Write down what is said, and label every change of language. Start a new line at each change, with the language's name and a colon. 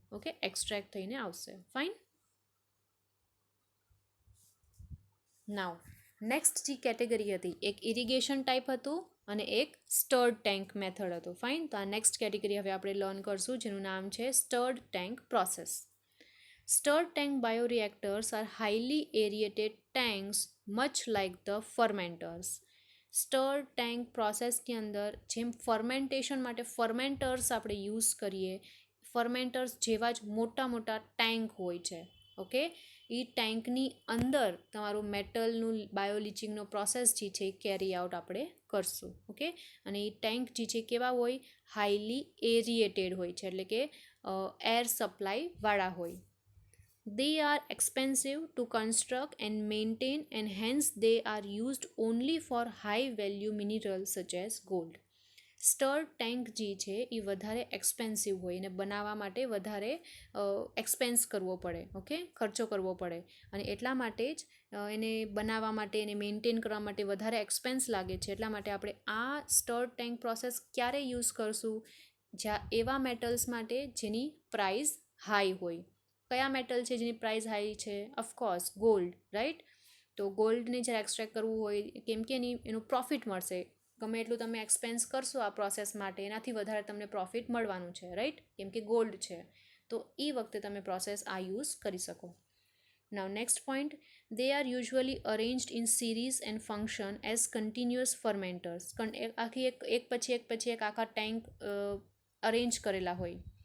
Gujarati: Okay, extract થઈને આવશે. Fine. Now next જે કેટેગરી હતી, એક ઇરિગેશન ટાઈપ હતું અને એક સ્ટર્ડ ટેન્ક મેથડ હતું. ફાઇન. તો આ નેક્સ્ટ કેટેગરી હવે આપણે લર્ન કરશું જેનું નામ છે stud tank process.
English: Stirred tank bioreactors are highly aerated tanks much like the fermenters.
Gujarati: Stud tank પ્રોસેસની અંદર જેમ ફર્મેન્ટેશન માટે ફર્મેન્ટર્સ આપણે યુઝ કરીએ, ફર્મેન્ટર્સ જેવા જ મોટા મોટા ટેન્ક હોય છે. ઓકે, એ ટેન્કની અંદર તમારું મેટલનું બાયોલીચિંગનો પ્રોસેસ જે છે એ કેરી આઉટ આપણે કરશું. ઓકે, અને એ ટેન્ક જે છે કેવા હોય? હાઈલી એરિએટેડ હોય છે, એટલે કે એર સપ્લાયવાળા હોય.
English: They are expensive to construct and maintain and hence they are used only for high value minerals such as gold.
Gujarati: Stud tank જે છે એ વધારે એક્સપેન્સિવ હોય અને બનાવવા માટે વધારે એક્સપેન્સ કરવો પડે. ઓકે, ખર્ચો કરવો પડે અને એટલા માટે જ એને બનાવવા માટે એને મેન્ટેન કરવા માટે વધારે એક્સપેન્સ લાગે છે. એટલા માટે આપણે આ સ્ટર્ડ ટેન્ક પ્રોસેસ ક્યારે યુઝ કરશું? જ્યાં એવા મેટલ્સ માટે જેની પ્રાઇસ હાઈ હોય. કયા મેટલ છે જેની પ્રાઇસ હાઈ છે? Of course gold, right. તો ગોલ્ડને જ્યારે એક્સટ્રેક્ટ કરવું હોય, કેમ કે એનું પ્રોફિટ મળશે. ગમે એટલું તમે એક્સપેન્સ કરશો આ પ્રોસેસ માટે, એનાથી વધારે તમને પ્રોફિટ મળવાનું છે, રાઈટ, કેમ કે ગોલ્ડ છે. તો એ વખતે તમે પ્રોસેસ આ યુઝ કરી શકો.
English: Now next point, they are usually arranged in series and function as continuous fermenters.
Gujarati: આખી એક પછી એક આખા ટેન્ક અરેન્જ કરેલા હોય.